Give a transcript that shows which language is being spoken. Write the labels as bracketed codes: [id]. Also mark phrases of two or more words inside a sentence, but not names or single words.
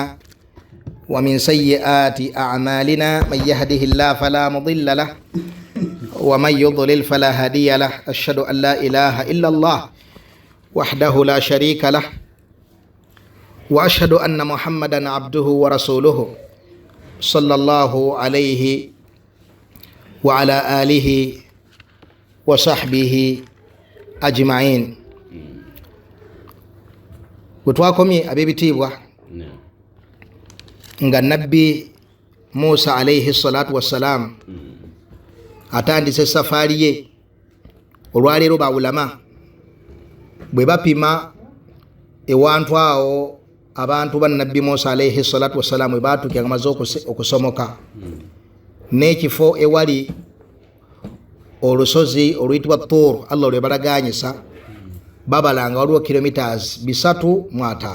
[ar] ومن سيئات أعمالنا من يهده الله فلا مضل له ومن يضلل فلا هادي له أشهد أن لا إله إلا الله وحده لا شريك له وأشهد أن محمدا عبده ورسوله صلى الله عليه وعلى آله وصحبه أجمعين. [lg] Gutwakomye abebitibwa nga nabbi Musa [ar] عليه الصلاة والسلام [lg] atandise safari ye olwaleero bawulama bwe bapima ewantu awo abantu ba nabbi Musa [ar] عليه الصلاة والسلام [lg] bwe baatuukira nga maze okusomoka n'ekifo ewali olusozi oluyitibwa Tur Allah lwe balaganyisa babalanga waliwo kilometers 305.